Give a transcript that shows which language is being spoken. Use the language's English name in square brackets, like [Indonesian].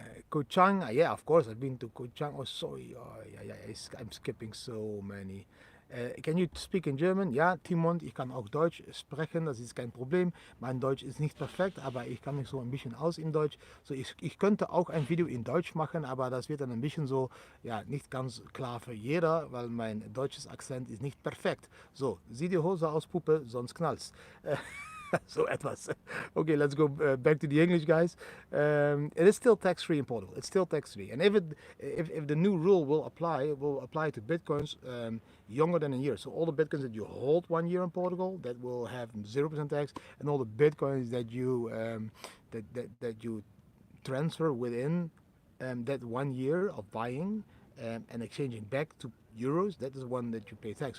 [English] Koh Chang, yeah, of course, I've been to Koh Chang. Oh, sorry, I'm skipping so many. Can you speak in German? [German] Ja, Timon, ich kann auch Deutsch sprechen, das ist kein Problem. Mein Deutsch ist nicht perfekt, aber ich kann mich so ein bisschen aus in Deutsch. So, ich könnte auch ein Video in Deutsch machen, aber das wird dann ein bisschen so, ja, nicht ganz klar für jeder, weil mein deutsches Akzent ist nicht perfekt. So, zieh die Hose aus, Puppe, sonst knallt's. So etwas. [English] Okay, let's go back to the English, guys. It is still tax-free in Portugal. It's still tax-free, and if the new rule will apply, it will apply to bitcoins younger than a year. So all the bitcoins that you hold 1 year in Portugal, that will have 0% tax, and all the bitcoins that you that you transfer within that 1 year of buying and exchanging back to euros, that is one that you pay tax.